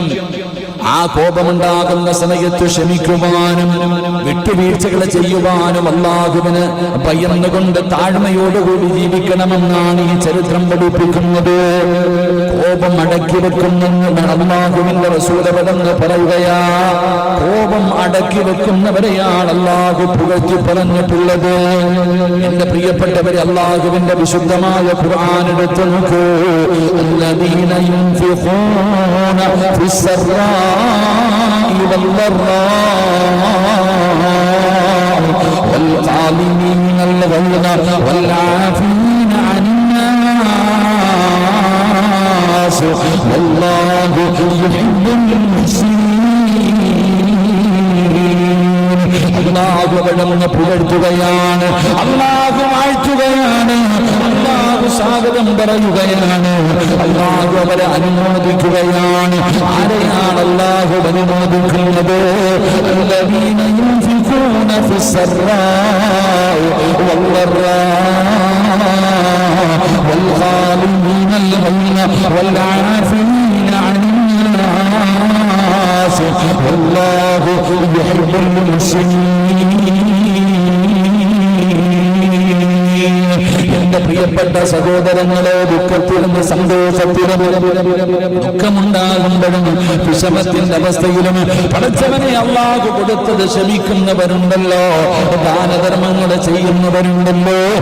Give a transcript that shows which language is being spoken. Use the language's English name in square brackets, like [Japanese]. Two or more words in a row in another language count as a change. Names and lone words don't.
[Malayalam] ആ കോപമുണ്ടാകുന്ന സമയത്ത് ക്ഷമിക്കുവാനും വിട്ടുവീഴ്ചകൾ ചെയ്യുവാനും അള്ളാഹുവിന് ഭയന്നുകൊണ്ട് താഴ്മയോടുകൂടി ജീവിക്കണമെന്നാണ് ഈ ചരിത്രം പഠിപ്പിക്കുന്നത്. കോപം അടക്കി വെക്കുന്നെന്ന് അള്ളാഹുവിന്റെ റസൂലവരെന്ന് പറയുകയാ. കോപം അടക്കി വെക്കുന്നവരെയാണ് അള്ളാഹു പുകഴ്ത്തി പറഞ്ഞിട്ടുള്ളത്. എന്റെ പ്രിയപ്പെട്ടവരെ, അള്ളാഹുവിന്റെ വിശുദ്ധമായ ഖുർആൻ എടുത്തു നോക്കൂ. [Arabic] الذين ينفقون في السراء والضراء والعالمين الغيظ والعافين عن الناس والله يحب المحسنين. [Malayalam] അല്ലാഹു അവരെ പുകഴ്ത്തുകയാണ്, അല്ലാഹു വാഴ്ത്തുകയാണ്, അല്ലാഹു സ്വാഗതം പറയുകയാണ്, അല്ലാഹു അവരെ അനുമോദിക്കുകയാണ്. ആരെയാണ് അല്ലാഹു അനുമോദിക്കുന്നത്? [Arabic] الذين ينفقون في السراء والضراء والغالبين الغيظ والعافين عن الناس والله يحب المحسنين. [Malayalam] എന്റെ പ്രിയപ്പെട്ട സഹോദരങ്ങളെ, ദുഃഖത്തിലും സന്തോഷത്തിലും ദുഃഖമുണ്ടാകുമ്പോഴും വിഷമത്തിന്റെ അവസ്ഥയിലും പടച്ചവനെ അല്ലാഹു കൊടുത്തത് ക്ഷമിക്കുന്നവരുണ്ടല്ലോ, ദാനധർമ്മങ്ങൾ ചെയ്യുന്നവരുണ്ടല്ലോ.